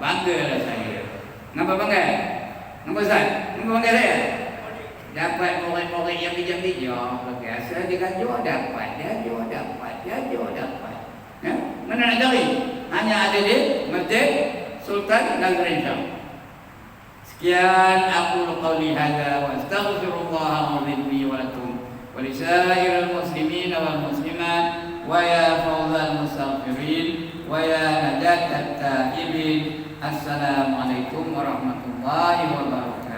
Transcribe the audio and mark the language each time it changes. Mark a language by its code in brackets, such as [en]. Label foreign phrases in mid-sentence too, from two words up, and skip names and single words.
[ms] Banggalah saya. Kenapa bangga? Kenapa Ustaz? Kenapa bangga saya? Dapat murid-murid yang bijak-bijak. Biasa dia gajuh dapat. Ya? Mana nak cari? Hanya ada di Masjid Sultan Nazrin Shah. [ar] Sekian أقول قولي هذا وأستغفر الله لي ولكم ولسائر المسلمين والمسلمات ويا فوز المستغفرين ويا نجاة التائبين. السلام عليكم ورحمة الله وبركاته.